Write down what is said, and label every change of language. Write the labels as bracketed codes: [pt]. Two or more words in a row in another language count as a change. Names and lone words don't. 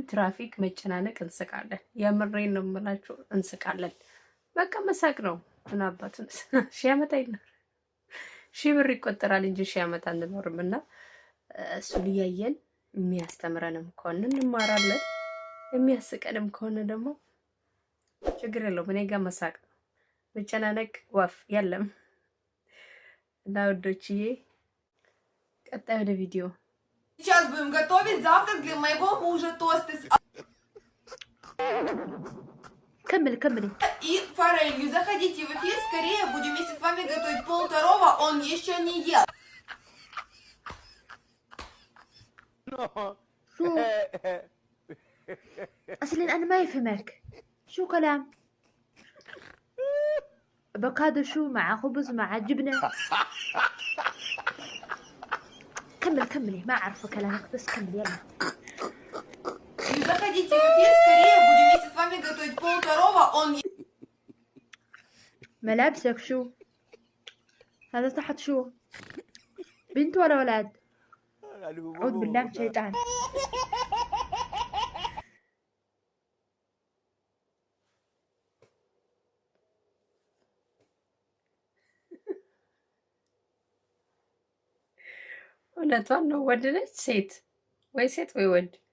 [am] ትራፊክ መጨናነቅ እንስቃለን። የምሬን ነው የምላችሁ፣ እንስቃለን። በቃ መሳቅ ነው። ምን አባቱን ሺህ ዓመት አይኖር፣ ሺህ ብር ይቆጠራል እንጂ ሺህ ዓመት አንኖርም። እና እሱን እያየን የሚያስተምረንም ከሆነ እንማራለን፣ የሚያስቀንም ከሆነ ደግሞ ችግር የለውም። እኔ ጋር መሳቅ ነው፣ መጨናነቅ ወፍ የለም። እና ወዶችዬ ቀጣይ ወደ ቪዲዮ [ru] Сейчас будем готовить завтрак для моего мужа, тосты с [ar] كملي [ru] и форелью. Заходите в эфир скорее, будем вместе с вами готовить. 1:30, он еще не ел. [ar] شو اصلا انا ما يفهمك شو كلام افوكادو شو مع خبز مع جبنه كملي ما اعرف كلامك بس كمل يلا [ru] Заходите в эфир скорее, будем вместе с вами готовить. 1:30, он [ar] ملابسك شو هذا تحت شو بنت ولا ولد أعوذ بالله من الشيطان [am] እውነቷን ነው። ወንድ ነች ሴት ወይ ወንድ?